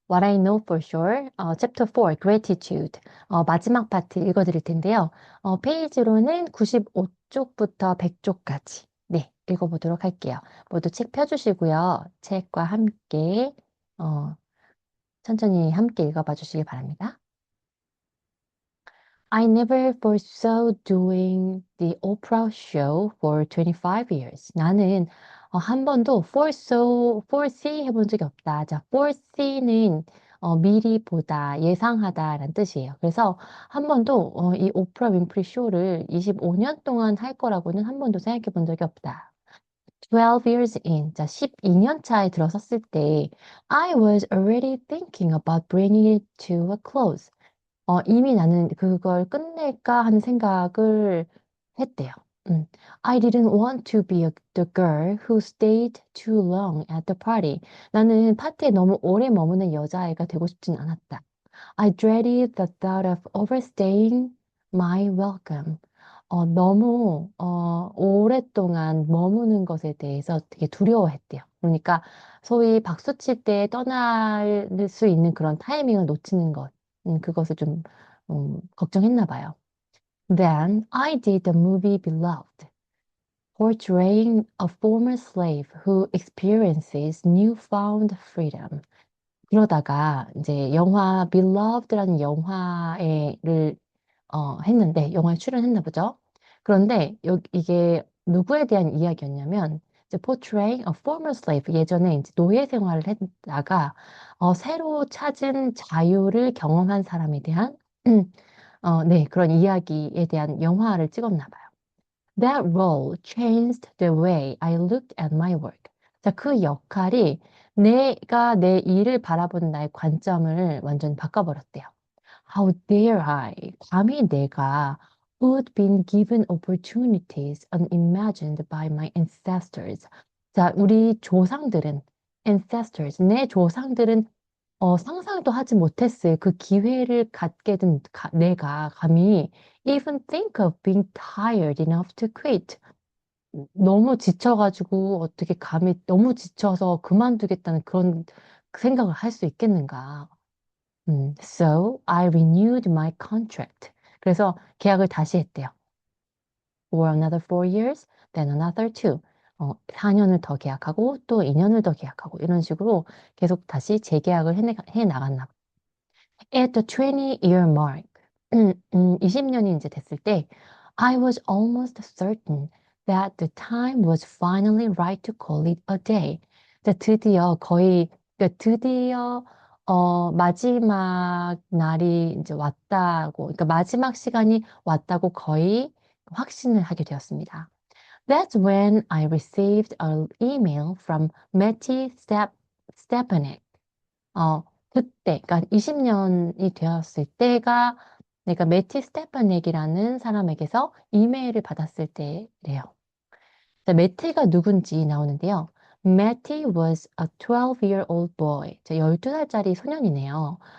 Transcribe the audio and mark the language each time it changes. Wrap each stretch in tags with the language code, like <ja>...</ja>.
<en>What I know for sure, Chapter 4, Gratitude.</en> <ko>마지막 파트 읽어드릴 텐데요. 페이지로는 95쪽부터 100쪽까지. 네, 읽어보도록 할게요. 모두 책 펴주시고요. 책과 함께, 어, 천천히 함께 읽어봐 주시기 바랍니다.</ko> <en>I never foresaw doing the Oprah show for 25 years.</en> <ko>나는 한 번도 foresee 해본 적이 없다. 자, foresee는 미리 보다, 예상하다라는 뜻이에요. 그래서 한 번도 이 오프라 윈프리 쇼를 25년 동안 할 거라고는 한 번도 생각해 본 적이 없다.</ko> <en>12 years in,</en> <ko>자, 12년 차에 들어섰을 때</ko> <en>I was already thinking about bringing it to a close.</en> <ko>이미 나는 그걸 끝낼까 하는 생각을 했대요. 음.</ko> <en>I didn't want to be the girl who stayed too long at the party.</en> <ko>나는 파티에 너무 오래 머무는 여자아이가 되고 싶진 않았다.</ko> <en>I dreaded the thought of overstaying my welcome.</en> <ko>너무 오랫동안 머무는 것에 대해서 되게 두려워했대요. 그러니까 소위 박수 칠 때 떠날 수 있는 그런 타이밍을 놓치는 것. 그것을 좀 걱정했나 봐요.</ko> <en>Then I did the movie Beloved, portraying a former slave who experiences newfound freedom.</en> <ko>그러다가 이제 영화 Beloved라는 영화를 했는데 영화에 출연했나 보죠. 그런데 이게 누구에 대한 이야기였냐면 이제</ko> <en>portraying a former slave</en> <ko>예전에 이제 노예 생활을 했다가 새로 찾은 자유를 경험한 사람에 대한 네, 그런 이야기에 대한 영화를 찍었나 봐요.</ko> <en>That role changed the way I looked at my work.</en> <ko>자, 그 역할이 내가 내 일을 바라보는 나의 관점을 완전 바꿔버렸대요.</ko> <en>How dare I?</en> <ko>감히 내가</ko> <en>who'd been given opportunities unimagined by my ancestors.</en> <ko>자, 우리 조상들은 ancestors, 내 조상들은 상상도 하지 못했을 그 기회를 갖게 된 내가 감히</ko> <en>even think of being tired enough to quit.</en> <ko>너무 지쳐가지고 어떻게 감히 너무 지쳐서 그만두겠다는 그런 생각을 할 수 있겠는가.</ko> <en>So I renewed my contract.</en> <ko>그래서 계약을 다시 했대요.</ko> <en>For another 4 years, then another 2.</en> <ko>4년을 더 계약하고 또 2년을 더 계약하고 이런 식으로 계속 다시 재계약을 해 나갔나 봐요.</ko> <en>At the 20-year mark,</en> <ko>20년이 이제 됐을 때,</ko> <en>I was almost certain that the time was finally right to call it a day.</en> <ko>자, 드디어 거의, 그러니까 드디어 마지막 날이 이제 왔다고, 그러니까 마지막 시간이 왔다고 거의 확신을 하게 되었습니다. That's when I received an email from Matty Stepanek. 그때, 그러니까 20년이 되었을 때가 내가 매티 스테파넥이라는 사람에게서 이메일을 받았을 때래요. 자, 매티가 누군지 나오는데요.</ko> <en>Matty was a 12-year-old boy.</en> <ko>자, 12살짜리 소년이네요.</ko>